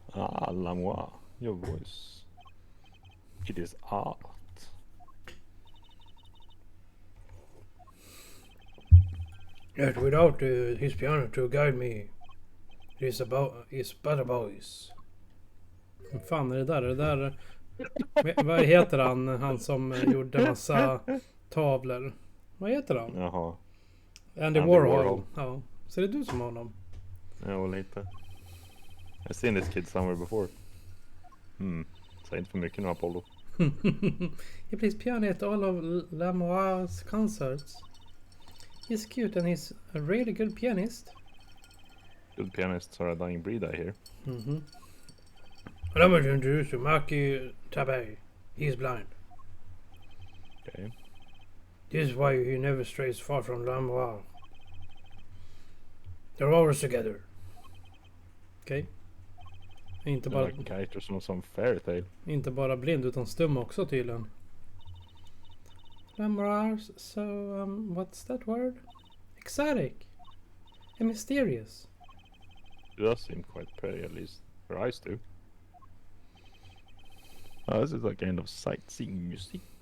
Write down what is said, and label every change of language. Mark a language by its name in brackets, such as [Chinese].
[English] Ah, Lamoire, your voice. It is art. Yet without his piano to guide me, it's but a voice. [Swedish] Vad fan är det där? Är det där... Vad heter han som gjorde massa tavlor? Vad heter han? Jaha. Andy Warhol. Ja. Så det är du som har honom? Ja, lite. [English] I've seen this kid somewhere before. [Swedish] Säg inte för mycket nu, Apollo. [English] He plays piano at all of Lamoire's concerts. He's cute and he's a really good pianist. Good pianists are a dying breed, I hear. Allow me to introduce you, Maki Tabei. He's blind. Okay. This is why he never strays far from Lamoire. They're always together. [Swedish] Okay. Inte bara, [English] Like characters from some fairy tale. [Swedish] inte bara blind utan stum också tydligen. [English] Lamoire, so what's that word? Exotic and mysterious. It does seem quite pretty, at least her eyes do. Oh, this is a kind of sightseeing music.